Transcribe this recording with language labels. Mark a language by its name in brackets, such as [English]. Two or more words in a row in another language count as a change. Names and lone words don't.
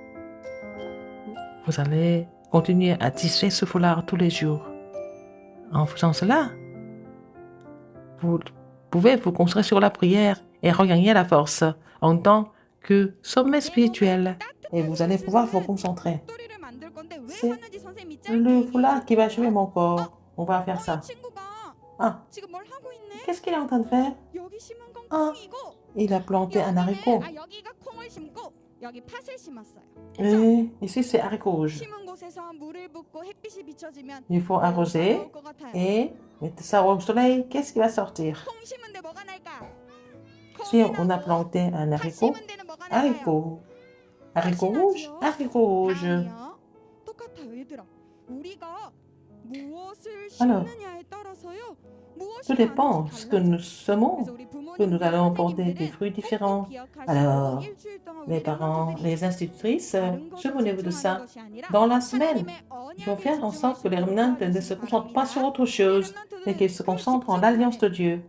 [French] Vous allez continuer à tisser ce foulard tous les jours. En faisant cela, vous pouvez vous concentrer sur la prière et regagner la force en tant que sommet spirituel. Et vous allez pouvoir vous concentrer. [Korean] 목도리를 만들 건데 왜 [French] C'est [Korean] 하는지 선생님이 [French] Le [Korean] 짧게 [French] foulard qui va achever mon corps. On va faire ça. [Korean] 이 친구가 [French] Ah, [Korean] 지금 뭘 하고 있네? [French] qu'est-ce qu'il est en train de faire? [Korean] 여기 심은 건 아, 콩이고 [French] Il a planté un haricot. [Korean] 여기가 콩을 심고 여기 팥을 심었어요. [French] Et ici, c'est haricot rouge. [Korean] 심은 곳에서 물을 붓고 햇빛이 비춰지면 [French] Il faut arroser [Korean] 나올 것 같아요. [French] et mettre ça au soleil. Qu'est-ce qui va sortir? [Korean] 콩 심은데 뭐가 날까? [French] Si [Korean] 콩이 [French] on a [Korean] 나고 [French] planté un [Korean] 팥 [French] haricot, [Korean] 심은 데는 뭐가 나와요? [French] haricot. Haricot rouge, haricot rouge. [Korean] 아니요. 똑같아요, 얘들아. 우리가 무엇을 [French] Alors, [Korean] 심느냐에 따라서요. [French] Tout dépend ce que nous semons, que nous allons porter des fruits différents. Alors, les parents, les institutrices, souvenez-vous de ça. Dans la semaine, il faut faire en sorte que les remnants ne se concentrent pas sur autre chose, mais qu'ils se concentrent en l'alliance de Dieu.